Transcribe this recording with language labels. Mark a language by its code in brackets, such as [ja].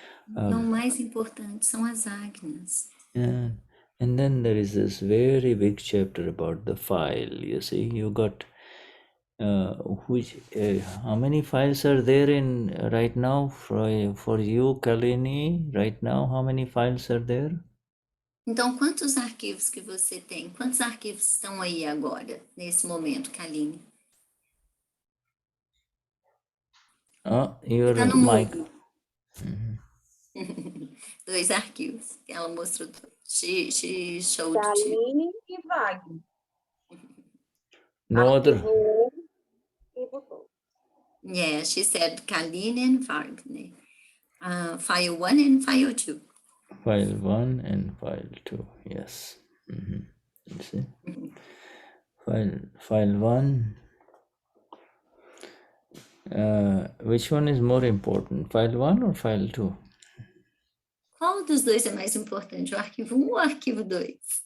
[pt] Então, o mais importante são as agnas. [en] And then there is this very big chapter about the file. You see, you got how many files are there in right now for you, Kalini? Right now, how many files are there? [pt] Então, quantos arquivos que você tem? Quantos arquivos estão aí agora, nesse momento, Kaline? [en] Your [pt] tá no [en] mic. [pt] mudo. 2 arquivos que ela mostrou. [en] She showed to. [pt] Kaline e Wagner. [en] No other. [pt] Arquivo 1 e botou. [en] Yeah, she said Kaline and Wagner. File 1 and file 2. File 1 and file 2, yes. You see? File 1. Which one is more important, file 1 or file 2? [pt] Qual dos dois é mais importante, o arquivo 1 ou o arquivo 2?